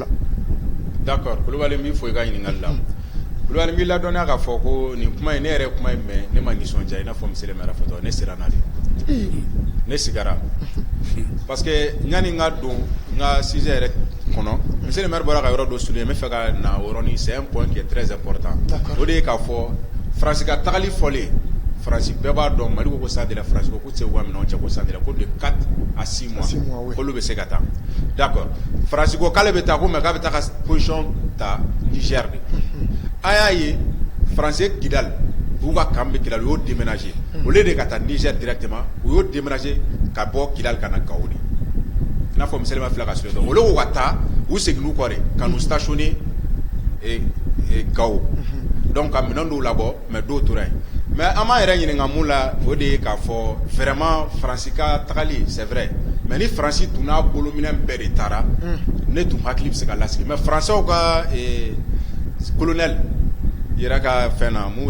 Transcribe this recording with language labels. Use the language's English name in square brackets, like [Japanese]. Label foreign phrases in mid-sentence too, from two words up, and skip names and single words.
[Bambara] D'accord Kulubali n b'i fo i ka ɲininkali la Kulubali n b'i ladɔnniya k'a fɔ ko nin kuma in ne yɛrɛ kuma in mɛn ne ma nisɔndiya i n'a fɔ [French] monsieur le [Bambara] maire fɔtɔ ne siranna de ne sigara [French] parce que [Bambara] ɲani n ka don n ka sujet yɛrɛ kɔnɔ [French] monsieur le maire [Bambara] bɔra ka yɔrɔ dɔ souligner n bɛ fɛ ka na o yɔrɔnin [French] c'est un point qui est très important [Bambara] o de ye k'a fɔ Faransi ka tagali fɔlen Faransi bɛɛ b'a dɔn Mali ko ça de la Faransi ko k'u tɛ se k'u ka minɛnw cɛ ko ça de la ko [French] de 4 à 6 mois [Bambara] k'olu bɛ se ka taa d'accord Faransi ko k'ale bɛ taa ko mais k'a bɛ taa ka position ta Niger de a y'a ye Faransi ye Kidali u ka camp bɛ Kidali u y'o déménager [French] au lieu de [Bambara] ka taa Niger directement u y'o déménager ka bɔ Kidal ka na Gao de n'a fɔ misali ma fila ka sɔrɔ donc olu ko ka taa u segin kɔ de ka n'u stationner Gao donc ka minɛn dɔw labɔ mais dɔw tora yen mais an b'an yɛrɛ ɲininka mun la o de ye k'a fɔ vraiment Faransi ka tagali [French] c'est vrai [Bambara] mais ni Faransi tun n'a bolominɛ bɛɛ de taara ne tun hakili bɛ se ka lasigi mais Français ka colonel yɛrɛ ka fɛn na mun